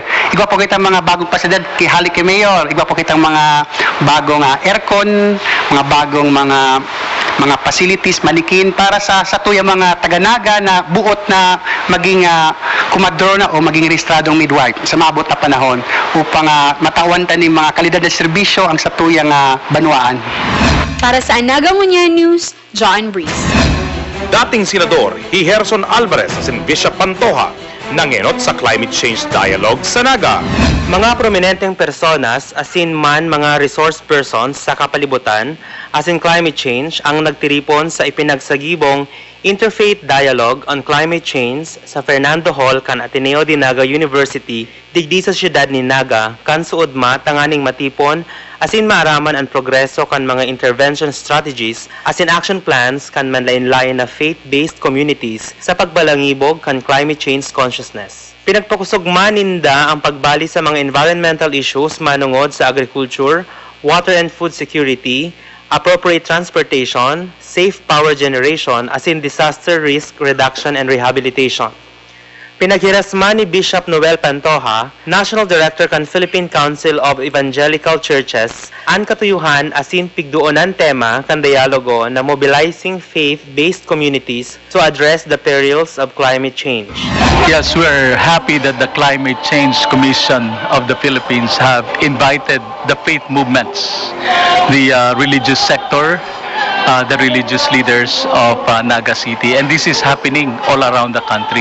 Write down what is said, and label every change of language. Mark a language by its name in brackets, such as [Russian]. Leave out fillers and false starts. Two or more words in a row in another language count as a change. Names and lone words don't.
[Bikol] Igwa po kita mga bagong pasilidad kihali kay Mayor, igwa po kitang mga bagong aircon, mga bagong mga facilities, manikin para sa tuyang mga taga-Naga na buot na maging kumadrona o maging rehistradong midwife sa maabot na panahon upang matawantan ng mga kalidad na serbisyo ang sa tuyang banwaan. Para sa Naga Ngunyan News, John Breeze. Dating Senador Gerson Alvarez asin Bishop Pantoja nangenot sa [English] climate change dialogue [Bikol] sa Naga. Mga prominenteng personas, asin man mga [English] resource persons [Bikol] sa kapalibutan, asin [English] climate change, [Bikol] ang nagtiripon sa ipinagsagibong Interfaith Dialogue on Climate Change sa Fernando Hall kan Ateneo de Naga University, digdi sa siyudad ni Naga, kan suodma tanganing matipon, asin maaraman ang progreso kan mga [English] intervention strategies, [Bikol] asin [English] action plans [Bikol] kan manlain-lain na [English] faith-based communities [Bikol] sa pagbalangibog kan [English] climate change consciousness. [Bikol] Pinagpakusugma ninda ang pagbali sa mga [English] environmental issues [Bikol] manungod sa agriculture, [English] water and food security, appropriate transportation, safe power generation, [Bikol] asin [English] disaster risk reduction and rehabilitation. [Bikol] Pinaghirasman ni Bishop Noel Pantoja, National Director kan Philippine Council of Evangelical Churches, ang katuyuhan asin pigduonan tema kan dialogo na [English] mobilizing faith-based communities to address the perils of climate change. Yes, we're happy that the Climate Change Commission of the Philippines have invited the faith movements, the religious sector, the religious leaders of Naga City, and this is happening all around the country.